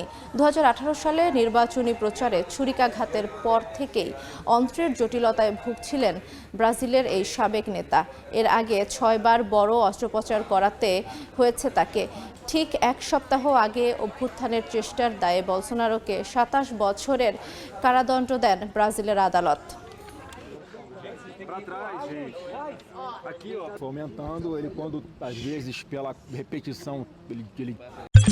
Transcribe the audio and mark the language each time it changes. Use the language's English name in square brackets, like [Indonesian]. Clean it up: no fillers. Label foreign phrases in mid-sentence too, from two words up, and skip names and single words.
[Bangla] 2018 সালে নির্বাচনী প্রচারে ছুরিকাঘাতের পর থেকেই অন্ত্রের জটিলতায় ভুগছিলেন ব্রাজিলের এই সাবেক নেতা। এর আগে 6 বার বড় অস্ত্রোপচার করাতে হয়েছে তাকে। ঠিক এক সপ্তাহ আগে অভ্যুত্থানের চেষ্টার দায়ে বলসোনারোকে 27 বছরের কারাদণ্ড দেন ব্রাজিলের আদালত। [Portuguese] Para trás, gente. Aqui, ó. Fomentando ele quando, às vezes, pela repetição, ele